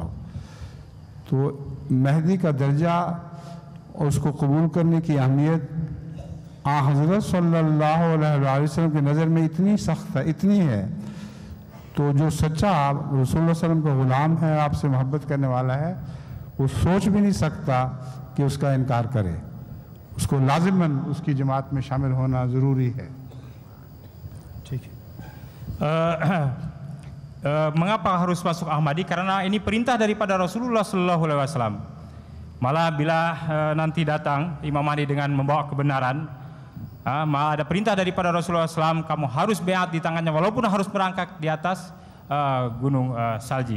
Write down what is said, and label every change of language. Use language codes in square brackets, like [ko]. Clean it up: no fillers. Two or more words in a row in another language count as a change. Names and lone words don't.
[ur] تو مہدی کا درجہ اور اس کو قبول کرنے کی اہمیت حضرت [ar] صلی اللہ علیہ وسلم [ur] کی نظر میں اتنی سخت ہے، اتنی ہے، تو جو سچا رسول اللہ سلم کا غلام ہے، آپ سے محبت کرنے والا ہے، وہ سوچ بھی نہیں سکتا کہ اس کا انکار کرے. اس کو لازماً اس کی جماعت میں شامل ہونا ضروری ہے. ٹھیک ہے. [ms] Mengapa harus masuk Ahmadi? Karena ini perintah daripada [ar] رسول الله صلى الله عليه وسلم. [ms] Malah bila nanti datang Imam Mahdi dengan membawa kebenaran, malah ada perintah daripada Rasulullah SAW, kamu harus beat di tangannya walaupun harus merangkak di atas gunung salji.